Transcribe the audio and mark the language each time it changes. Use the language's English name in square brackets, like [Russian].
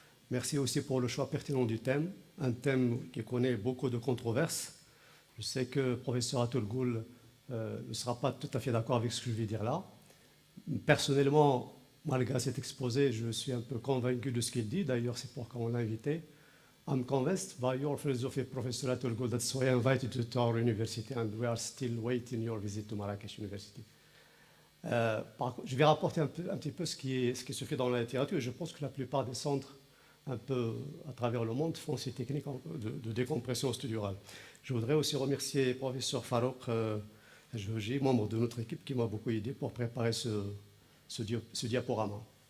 [French] Merci aussi pour le choix pertinent du thème, un thème qui connaît beaucoup de controverses. Je sais que le professeur Atul Goul ne sera pas tout à fait d'accord avec ce que je vais dire là. Personnellement, malgré cet exposé, je suis un peu convaincu de ce qu'il dit. D'ailleurs, c'est pourquoi on l'a invité. [English] I'm convinced by your philosophy, Professor Atul Goul. That's why I invited you to our university, and we are still waiting your visit to Marrakech University. [French] Je vais rapporter un petit peu ce qui se fait dans la littérature. Je pense que la plupart des centres, un peu à travers le monde, font ces techniques de décompression stridurale. Je voudrais aussi remercier le professeur Farouk Ajouji, membre de notre équipe, qui m'a beaucoup aidé pour préparer ce diaporama.